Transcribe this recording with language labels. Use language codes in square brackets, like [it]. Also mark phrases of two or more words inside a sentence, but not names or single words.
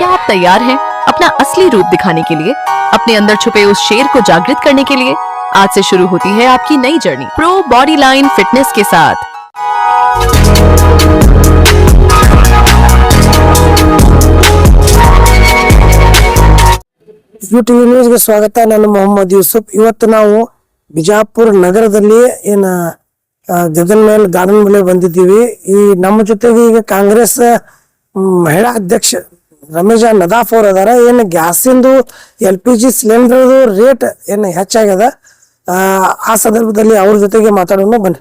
[hi] तैयार हैं अपना असली रूप दिखाने के लिए, अपने अंदर छुपे उस शेर को जागृत करने के लिए? आज से शुरू होती है आपकी नई जर्नी प्रो बॉडी लाइन फिटनेस के साथ। [kn] यूट्यूब न्यूज ಗೆ ಸ್ವಾಗತ। ನಾನು ಮೊಹಮ್ಮದ್ ಯೂಸುಫ್। ಇವತ್ತು ನಾವು ಬಿಜಾಪುರ ನಗರದಲ್ಲಿ ಗಗನ್ ಮೇಲೆ ಗಾರ್ಡನ್ ಮೇಲೆ ಬಂದಿದ್ದೀವಿ। ಈ ನಮ್ಮ ಜೊತೆಗೆ ಈಗ ಕಾಂಗ್ರೆಸ್ ಮಹಿಳಾ ಅಧ್ಯಕ್ಷ ರಮೇಶ್ ನದಾಫ್ ಅವರು ಅದಾರ। ಏನು ಗ್ಯಾಸಿಂದು [en] LPG cylinder rate [kn] ಏನು ಹೆಚ್ಚಾಗ್ಯದ, ಆ ಸಂದರ್ಭದಲ್ಲಿ ಅವ್ರ ಜೊತೆಗೆ ಮಾತಾಡೋಣ ಬನ್ನಿ।